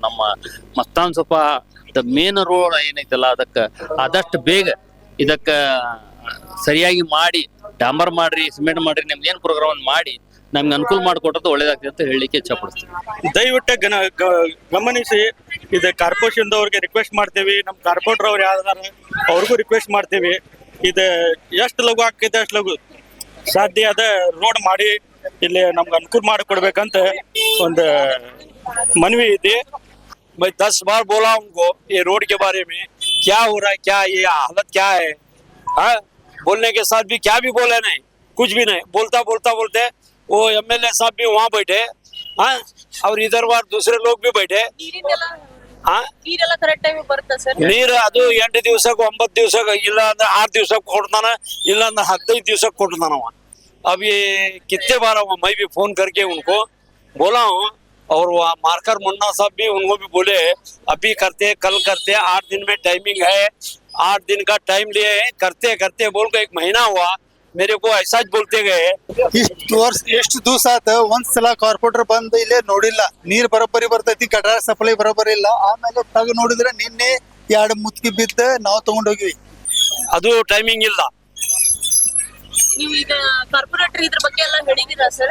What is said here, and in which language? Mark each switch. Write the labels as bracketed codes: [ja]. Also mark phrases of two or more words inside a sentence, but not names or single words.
[kn] ನಮ್ಮ ಮಸ್ತಾನ್ ಸೊಪ್ಪ ಮೇನ್ ರೋಡ್ ಏನೈತಲ್ಲ, ಅದಕ್ಕೆ ಆದಷ್ಟು ಬೇಗ ಇದಕ್ಕ ಸರಿಯಾಗಿ ಮಾಡಿ, ಡಾಂಬರ್ ಮಾಡ್ರಿ, ಸಿಮೆಂಟ್ ಮಾಡ್ರಿ, ನಿಮ್ದು ಏನ್ ಪ್ರೋಗ್ರಾಮ್ ಮಾಡಿ ನಮ್ಗೆ ಅನುಕೂಲ ಮಾಡಿಕೊಟ್ಟದ್ದು ಒಳ್ಳೇದಾಗ್ತದೆ ಅಂತ ಹೇಳಲಿಕ್ಕೆ ಇಚ್ಛೆ ಪಡಿಸ್ತೀವಿ. ದಯವಿಟ್ಟು ಗಮನಿಸಿ, ಇದು ಕಾರ್ಪೊರೇಷನ್ ಅವ್ರಿಗೆ ರಿಕ್ವೆಸ್ಟ್ ಮಾಡ್ತೇವಿ. ನಮ್ ಕಾರ್ಪೊರೇಟರ್ ಅವ್ರು ಯಾವ್ದಾರ ಅವ್ರಿಗೂ ರಿಕ್ವೆಸ್ಟ್ ಮಾಡ್ತೇವಿ. ಇದು ಎಷ್ಟು ಲಘು ಆಗ್ತೈತೆ ಅಷ್ಟು ಲಘು ಸಾಧ್ಯ ಅದ ರೋಡ್ ಮಾಡಿ ಇಲ್ಲಿ ನಮ್ಗೆ ಅನುಕೂಲ ಮಾಡಿಕೊಡ್ಬೇಕಂತ ಒಂದು [hi] मनवी थी. मैं 10 बार बोला उनको ये रोड के बारे में, क्या हो रहा है, क्या ये हालत क्या है. हाँ, बोलने के साथ भी क्या भी बोले नहीं, कुछ भी नहीं. बोलते वो MLA साहब भी वहाँ बैठे. हाँ, और इधर बार दूसरे लोग भी बैठे. [kn] ನೀರು ಅದು 8 ದಿವಸಕ್ಕೆ 9 ದಿವಸಕ್ಕೆ, ಇಲ್ಲ ಅಂದ್ರೆ 6 ದಿವಸಕ್ಕೆ ಕೊಡ್ತಾನ, ಇಲ್ಲ ಅಂದ್ರೆ 15 ದಿವಸಕ್ಕೆ ಕೊಡ್ತಾನವ. [hi] अब ये कितने बार मैं भी फोन करके उनको बोला हूँ, और वो मार्कर मुन्ना साहब भी उनको भी बोले अभी करते, कल करते, 8 दिन में टाइमिंग है, 8 दिन का टाइम लिए करते बोल के 1 महीना हुआ. मेरे को ऐसा बोलते गए. [kn] ಇಷ್ಟು ವರ್ಷ ಎಷ್ಟು ದಿವಸ ಆತ ಒಂದ್ಸಲ ಕಾರ್ಪೊರೇಟರ್ ಬಂದು ಇಲ್ಲೇ ನೋಡಿಲ್ಲ. ನೀರ್ ಬರೋಬ್ಬರಿ ಬರ್ತೈತಿ, ಗಟಾರ ಸಪ್ಲೈ ಬರೋಬ್ಬರಿ ಇಲ್ಲ. ಆಮೇಲೆ ತಗ ನೋಡಿದ್ರೆ ನಿನ್ನೆ 2 ಮುತ್ಕಿ ಬಿದ್ದ ನಾವು ತಗೊಂಡೋಗಿವಿ. ಅದು ಟೈಮಿಂಗ್ ಇಲ್ಲ. ನೀವು ಈಗ ಕಾರ್ಪೊರೇಟರ್ ಇದ್ರ ಬಗ್ಗೆ ಎಲ್ಲ ಹೇಳಿದಿರಾ ಸರ್?